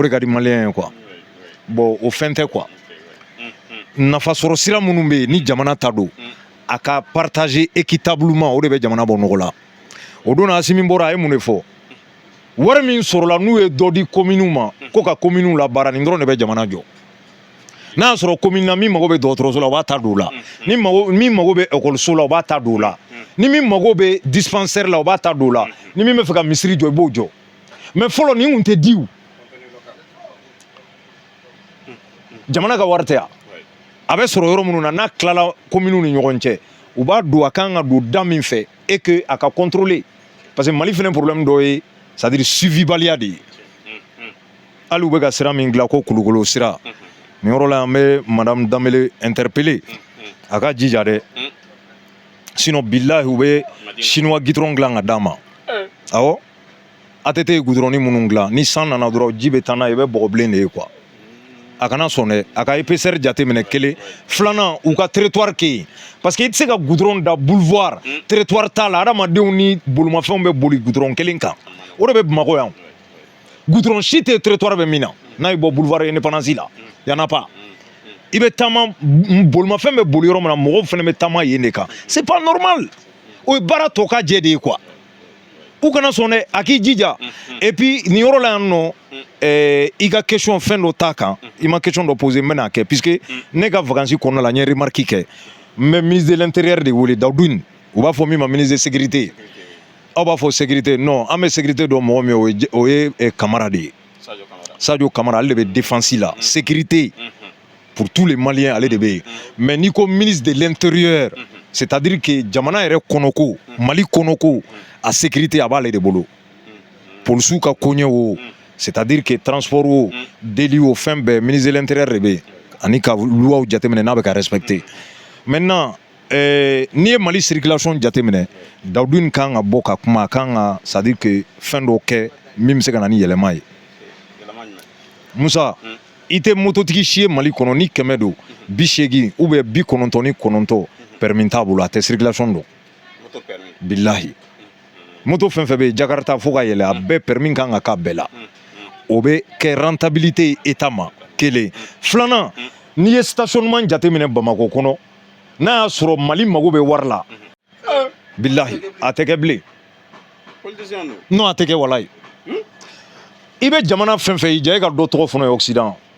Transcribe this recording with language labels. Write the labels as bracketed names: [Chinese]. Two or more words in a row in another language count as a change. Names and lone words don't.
[Bambara] de ka di maliyɛn ye quoi bon o fɛn tɛ quoi nafasɔrɔ sira minnu bɛ yen ni jamana ta don a ka [French] partager équitablement [Bambara] o de bɛ jamana bɔ nɔgɔ la o don Asimi bɔra a ye mun de fɔ wari min sɔrɔla n'u ye dɔ di communes ma ko ka communes labaara nin dɔrɔn de bɛ jamana jɔ n'a y'a sɔrɔ commune na min mago bɛ dɔgɔtɔrɔso la u b'a ta don o la min mago bɛ école la u b'a ta don o la ni min mago bɛ dispensaire la u b'a ta don o la ni min bɛ fɛ ka misiri jɔ i b'o jɔ mais fɔlɔ nin kun tɛ di o jamana ka wari tɛ yan a bɛ sɔrɔ yɔrɔ minnu na n'a tilala communes ni ɲɔgɔn cɛ u b'a don a kan ka don da min fɛ [French] et que [Bambara] a ka contrôler [French] parce que [Bambara] Mali fɛnɛ problème dɔ ye [French] c'est à dire suivi [Bambara] baliya de ye hali u bɛ ka sira min dilan ko Kulukolo sira nin yɔrɔ la an bɛ madame Danbele interpeller a ka jija dɛ sinon billahi u bɛ [French] chinois goudron [Bambara] dilan ka d'a ma awɔ ATT ye goudron minnu dilan ni san nana dɔrɔn ji bɛ taa n'a ye i bɛ bɔgɔ bilen de ye quoi a kana sɔn dɛ a ka épaisseur jateminɛ kelen filanan u ka territoire kɛ yen [French] parce que [Bambara] i tɛ se ka goudron da [French] boulevard territoire [Bambara] t'a la adamadenw ni bolomafɛnw bɛ boli goudron kelen kan o de bɛ Bamakɔ yan goudron si tɛ territoire bɛ min na n'a ye bɔ [French] boulevard indépendance [Bambara] la [French] y en a pas [Bambara] i bɛ taama bolomafɛn bɛ boli yɔrɔ min na mɔgɔw fana bɛ taama yen de kan [French] c'est pas normal [Bambara] o ye baara tɔ ka jɛ de ye quoi u kana sɔn dɛ a k'i jija [French] et puis [Bambara] nin yɔrɔ la yan nɔ i ka question fɛn dɔ t'a kan i ma question dɔ poser n bɛn'a kɛ puisque ne ka vacances kɔnɔna la n ye remarque kɛ n bɛ [French] ministre de l'intérieur [Bambara] de wele Dawudine u b'a fɔ min ma [French] ministre de sécurité [Bambara] aw b'a fɔ [French] sécurité non [Bambara] an bɛ sécurité dɔ mɔgɔ min o ye Kamara de ye Sadio Kamara ale de bɛ défense la [French] sécurité pour tous les Maliens [Bambara] ale de bɛ yen mais n'i ko [French] ministre de l'intérieur c'est-à-dire que [Bambara] jamana yɛrɛ kɔnɔko Mali kɔnɔko a sécurité a b'ale de bolo polisiw ka koɲɛ o [French] c'est-à-dire que [Bambara] transport o délit o fɛn bɛɛ [French] ministre de l'intérieur [Bambara] de bɛ yen ani ka luwaw jateminɛ n'a bɛ ka respecter maintenant n'i ye Mali circulation jateminɛ Dawudine kan ka bɔ ka kuma a kan ka [French] c'est-à-dire que [Bambara] fɛn dɔ kɛ min bɛ se ka na ni yɛlɛma ye Musa i tɛ mototigi si ye Mali kɔnɔ ni 100 don 80 [French] ou bien [Bambara] 99 permis t'a bolo a tɛ circulation dɔn billahi moto fɛn fɛn bɛ yen Jakarta fo ka yɛlɛ a bɛɛ permis kan ka k'a bɛɛ la o bɛ kɛ [French] rentabilité état [Bambara] ma kelen filanan n'i ye stationnement jateminɛ Bamakɔ kɔnɔ n'a y'a sɔrɔ Mali mago bɛ wari la bilahi a tɛ kɛ bilen non a tɛ kɛ walayi i bɛ jamana fɛn fɛn y'i ja e ka dɔ tɔgɔ fɔlɔ ye Occident